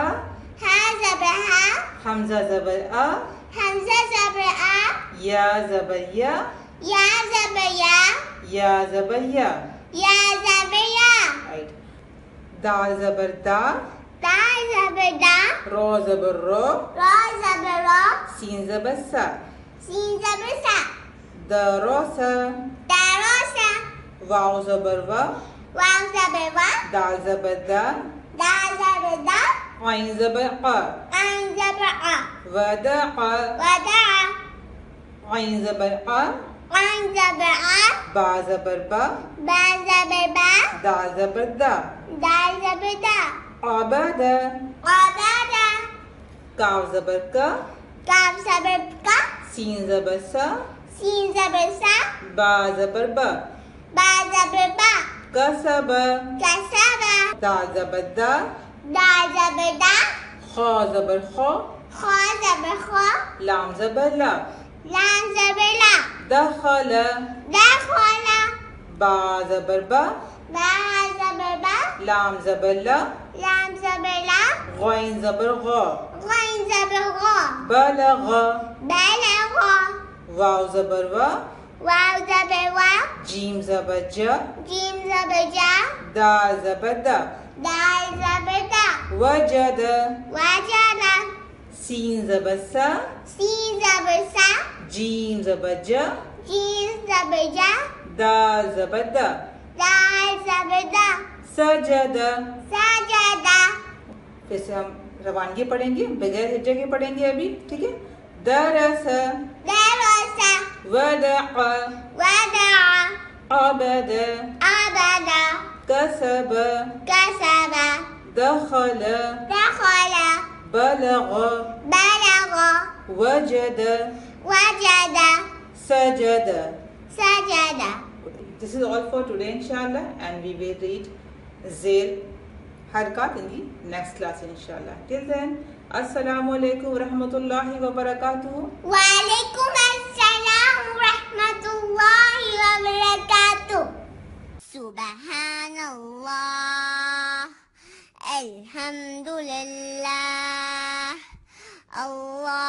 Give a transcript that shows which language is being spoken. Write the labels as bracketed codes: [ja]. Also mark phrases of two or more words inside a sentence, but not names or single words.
[ur] ہا زبر ہا حمزہ زبر آ حمزہ زبر آ یا زبر یا یا زبر یا یا زبر یا یا زبر یا Right. دال زبر دا دا زبر دا رو زبر رو را زبر را سین زبر سا سین زبر سا دروسا دا را سا واو زبر وا واو زبر وا دال زبر دا دا زبر دا عین زبر قا عین زبر آ ودع ودا عین زبر قا عین زبر آ با زبر با با زبر با دال زبر دا دال زبر دا عبد عبادة کاف زبر کا کاف زبر کا سین زبر سا سین زبر سا با زبر با با زبر با کسب کسب دال زبر دا دال زبر دا خا زبر خا خا زبر خا لام زبر لا لام زبر لا دخل دخل با زبر با با زبر با لام زبر لا لام زبر لا غین زبر غا غین زبر غا بلغ بلغ واو زبر وا واو زبر وا جیم زبر جا جیم زبر جا دال زبر دا دال زبر دا وجد وجد سین زبر سا سین زبر سا جیم زبر جا جیم زبر جا دال زبر دا دال زبر دا سجد سجد پھر سے ہم روانگی پڑھیں گے بغیر ہجے کے پڑھیں گے ابھی ٹھیک ہے درس درس ودع ودع عبد عبد کسب كسب دخل دخل بلغ بلغ وجد وجد سجد. سجد. [en] This is all for today inshallah, and we will read [ur] زیر حرکات [en] in the next class inshallah. Till then, [ar] السلام عليكم ورحمة الله وبركاته. وعليكم السلام ورحمة الله وبركاته. سبحان الله الحمد لله الله